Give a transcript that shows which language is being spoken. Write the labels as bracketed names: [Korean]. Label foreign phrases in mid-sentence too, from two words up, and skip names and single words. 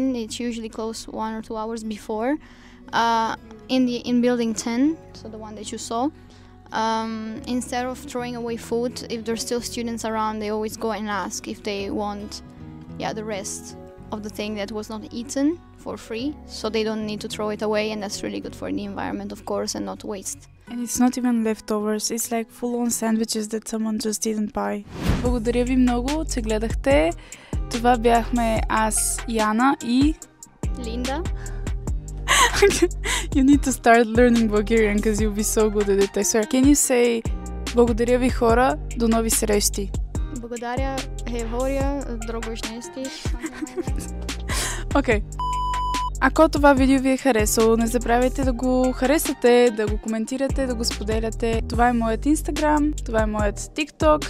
[English] It's usually closed 1 or 2 hours before. In building 10, so the one that you saw, instead of throwing away food, if there's still students around, they always go and ask if they want the rest of the thing that was not eaten for free, so they don't need to throw it away, and that's really good for the environment, of course, and not waste. And it's not even leftovers, it's like full-on sandwiches that someone just didn't buy. [Bulgarian] Благодаря ви много, че гледахте. Това бяхме аз, Яна и... Linda. [English] You need to start learning Bulgarian because you'll be so good at it, I swear. Can you say [Bulgarian] благодаря ви хора, до нови срещи? Благодаря, Хевория, Дрогошнести. Окей. Ако това видео ви е харесало, не забравяйте да го харесате, да го коментирате, да го споделяте. Това е моят Instagram, това е моят TikTok.